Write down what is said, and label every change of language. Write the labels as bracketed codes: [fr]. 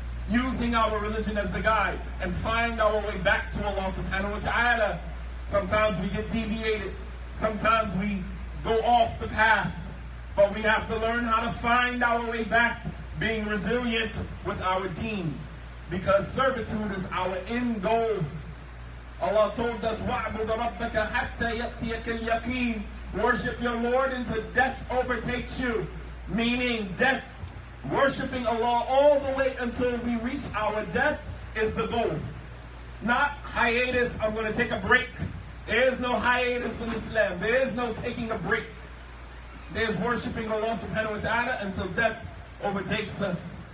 [en] Using our religion as the guide. And find our way back to Allah subhanahu wa ta'ala. Sometimes we get deviated. Sometimes we go off the path, but we have to learn how to find our way back, being resilient with our deen, because servitude is our end goal. Allah told us, [ar] وَعْبُدَ رَبَّكَ حَتَّى يَأْتِيَكَ الْيَقِينَ. [en] Worship your Lord until death overtakes you, meaning death, worshiping Allah all the way until we reach our death is the goal. Not hiatus, I'm going to take a break. There is no hiatus in Islam. There is no taking a break. There is worshiping Allah subhanahu wa ta'ala until death overtakes us.